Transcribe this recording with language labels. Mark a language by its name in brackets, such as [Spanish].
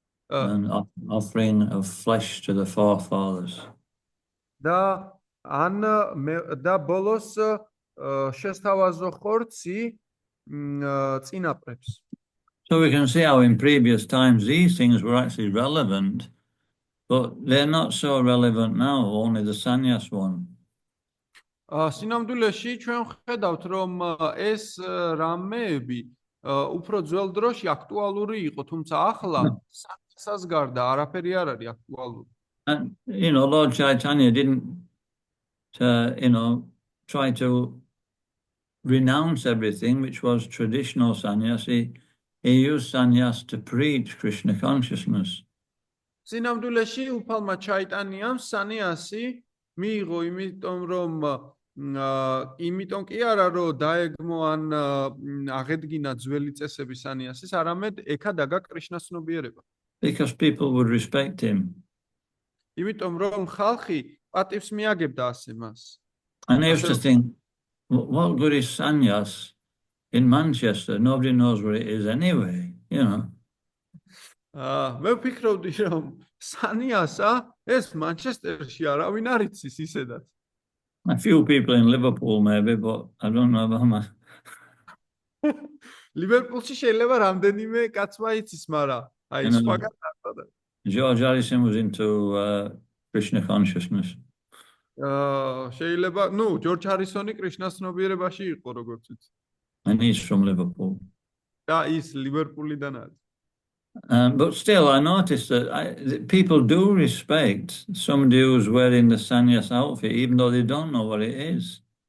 [English] And offering of flesh to the forefathers. [Georgian] და ან და ბოლოს შესთავაზო ხორცი წინაპრებს. [English] So we can see how in previous times these things were actually relevant, but they're not so relevant now, only the sannyas one. [Georgian] სინამდვილეში ჩვენ ხედავთ რომ ეს რამეები უფრო ძველ დროში აქტუალური იყო, თუმცა ახლა სანიასას გარდა არაფერი არ არის აქტუალური. [English] And you know, Lord Chaitanya didn't try to renounce everything which was traditional sannyas. He used sannyas to preach Krishna consciousness. [Georgian] სინამდვილეში უფალმა ჩაიტანიამ სანიასი მიიღო, იმიტომ რომ იმიტომ კი არა რომ დაეგმო ან აღედგინა ძველი წესები სანიასის, არამედ ეკა დაგა კრიშნას ცნობიერება. [English] Because people would respect him. [Georgian] იმიტომ რომ ხალხი პატივს მიაგებდა ასე მას. [English] And I used to think, what good is sannyas in Manchester? Nobody knows what it is anyway, you know. [Georgian] მე ვფიქრობდი რომ სანიასა ეს მანჩესტერში არავინ არ იცის ისედაც. [English] A few people in Liverpool maybe, but I don't know about my... [Georgian] ლივერპულში შეიძლება რამდენიმე კაცმა იცის, მაგრამ აი სხვაგან არ. [English] George Harrison was into Krishna consciousness. [Georgian] შეიძლება, ჯორჯ ჰარისონი კრიშნას ცნობიერებაში იყო, როგორც ვიცი. [English] And he's from Liverpool. [Georgian] და ის ლივერპულიდან არის. [English] But still, I noticed that people do respect somebody who's wearing the sannyas outfit, even though they don't know what it is.